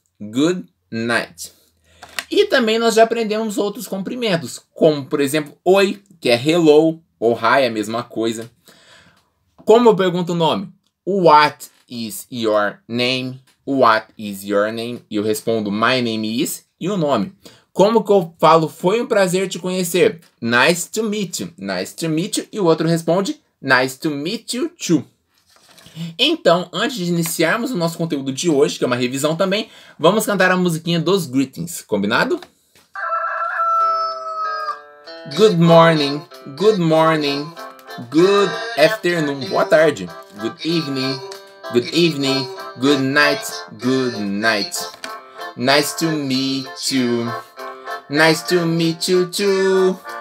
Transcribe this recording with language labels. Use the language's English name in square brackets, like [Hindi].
[English] Good night. [Portuguese] E também nós já aprendemos outros cumprimentos, como por exemplo, oi, que é hello, ou hi, é a mesma coisa. Como eu pergunto o nome? [English] What is your name? What is your name? [Portuguese] E eu respondo [English] my name is [Portuguese] e o nome. Como que eu falo foi um prazer te conhecer? [English] Nice to meet you. Nice to meet you. [Portuguese] E o outro responde [English] nice to meet you too. [Portuguese] Então, antes de iniciarmos o nosso conteúdo de hoje, que é uma revisão também, vamos cantar a musiquinha dos greetings, combinado? [English] Good morning, good morning, good afternoon, [Portuguese] boa tarde, [English] good evening, good night, good night. Nice to meet you, nice to meet you too.